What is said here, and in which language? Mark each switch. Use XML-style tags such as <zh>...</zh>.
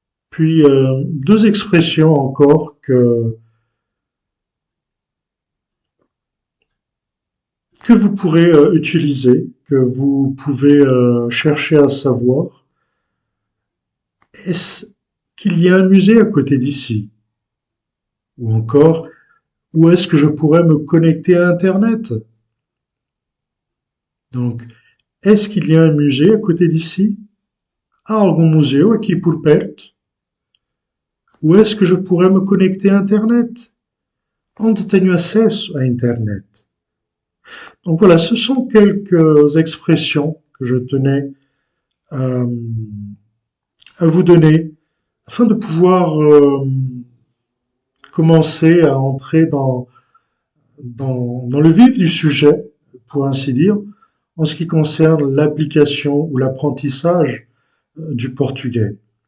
<fr>Puis, deux expressions encore que vous pourrez utiliser, que vous pouvez chercher à savoir. Est-ce qu'il y a un musée à côté d'ici? Ou encore, où est-ce que je pourrais me connecter à Internet? Donc, est-ce qu'il y a un musée à côté d'ici?</fr> <pt>Há algum museu aqui por perto?</pt> <fr>Où est-ce que je pourrais me connecter à Internet?</fr> <pt>Onde tenho acesso à Internet?</pt> <fr>Donc voilà, ce sont quelques expressions que je tenais à vous donner afin de pouvoir commencer à entrer dans le vif du sujet, pour ainsi dire, en ce qui concerne l'application ou l'apprentissage du portugais.</fr>